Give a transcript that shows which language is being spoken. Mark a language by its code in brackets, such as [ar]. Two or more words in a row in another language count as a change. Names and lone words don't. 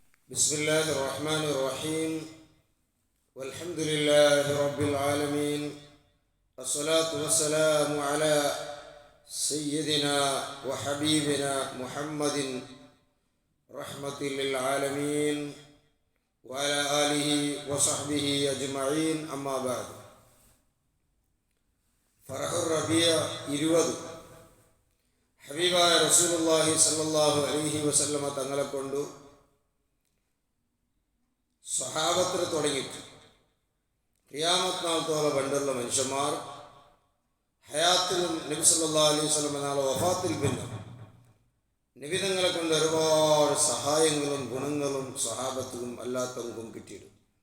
[ar] بسم الله الرحمن الرحيم والحمد لله رب العالمين الصلاة والسلام على سيدنا وحبيبنا محمد رحمة للعالمين وعلى آله وصحبه أجمعين أما بعد فرح الربيع 20 [ml] ഹബീബായ റസൂലുള്ളാഹി [ar] صلى الله عليه وسلم [ml] തങ്ങളെ കൊണ്ട് സ്വഹാബത്തിന് തുടങ്ങിയിട്ട് ഖിയാമത്ത് നാളത്തോളം പണ്ടുള്ള മനുഷ്യന്മാർ ഹയാത്തിലും നബി [ar] صلى الله عليه وسلم [ml] നാളെ വഫാത്തിൽ പിന്നെ നബിതങ്ങളെ കൊണ്ട് ഒരുപാട് സഹായങ്ങളും ഗുണങ്ങളും സ്വഹാബത്തിനും അല്ലാത്തവർക്കും കിട്ടിയിരുന്നു.